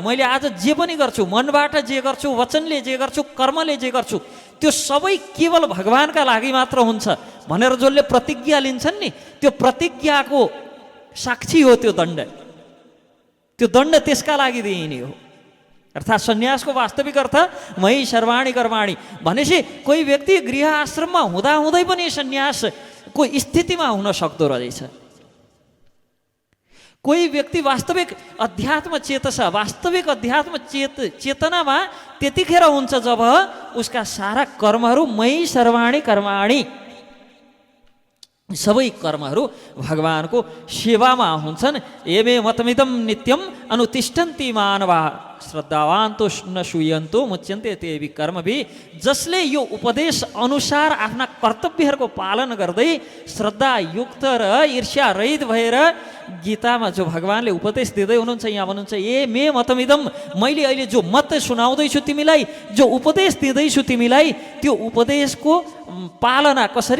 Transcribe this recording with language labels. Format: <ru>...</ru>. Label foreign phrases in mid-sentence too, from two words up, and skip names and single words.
<ne>मैले आज जे पनि गर्छु, मनबाट जे गर्छु, वचनले जे गर्छु, कर्मले जे गर्छु, त्यो सबै केवल भगवानका लागि मात्र हुन्छ भनेर जसले प्रतिज्ञा लिन्छन् नि, त्यो प्रतिज्ञाको साक्षी हो त्यो दण्ड। त्यो दण्ड त्यसका लागि दिइने हो। अर्थात् सन्यासको वास्तविक अर्थ</ne> <sa>मयि सर्वाणि कर्माणि</sa> <ne>भनेपछि कोही व्यक्ति गृह आश्रममा हुँदाहुँदै पनि सन्यासको स्थितिमा हुन सक्दो रहेछ। कोही व्यक्ति वास्तविक अध्यात्म चेतसा, वास्तविक अध्यात्म चेतनामा त्यतिखेर हुन्छ जब उसका सारा कर्महरू</ne> <sa>मयि सर्वाणि कर्माणि,</sa> <ne>सबै कर्महरू भगवानको सेवामा हुन्छन्।</ne> <sa>एमे मतमिदं नित्यम अनुतिष्ठन्ति मानवा श्रद्धावान तो न शूयन्तो मुच्यन्ते तेभि कर्मभि।</sa> <ne>जसले यो उपदेश अनुसार आफ्ना कर्तव्यहरूको पालन गर्दै श्रद्धायुक्त र ईर्ष्या रहित भएर गीतामा जो भगवानले उपदेश दिँदै हुनुहुन्छ, यहाँ भन्नुहुन्छ</ne> <sa>ए मे मतमिदम,</sa> <ne>मैले अहिले जो मत सुनाउँदैछु तिमीलाई, जो उपदेश दिँदैछु तिमीलाई, त्यो उपदेशको पालना कसरी?</ne>